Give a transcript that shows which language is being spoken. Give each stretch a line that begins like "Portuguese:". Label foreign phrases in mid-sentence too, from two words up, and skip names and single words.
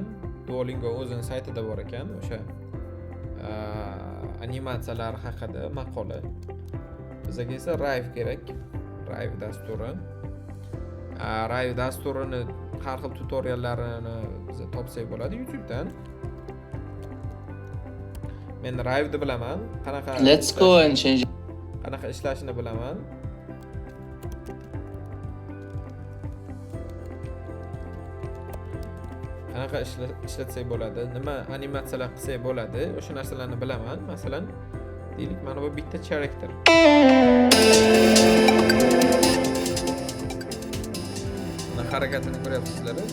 Uzbek: Duolingo o'zining saytida bor ekan, o'sha animatsiyalar haqida maqola. Bizga esa Rive kerak. Rive dasturi. Rive dasturini har xil tutoriallarini biz topsak bo'ladi YouTubedan. Men Rive'ni bilaman.
English: Let's go and change.
Uzbek: Qanaqa ishlashini bilaman. Qanaqa ishlatsak bo'ladi, nima animatsiyalar qilsak bo'ladi, o'sha narsalarni bilaman. Masalan, deylik, mana bu bitta xarakter. Harakatini ko'ryapsizlar.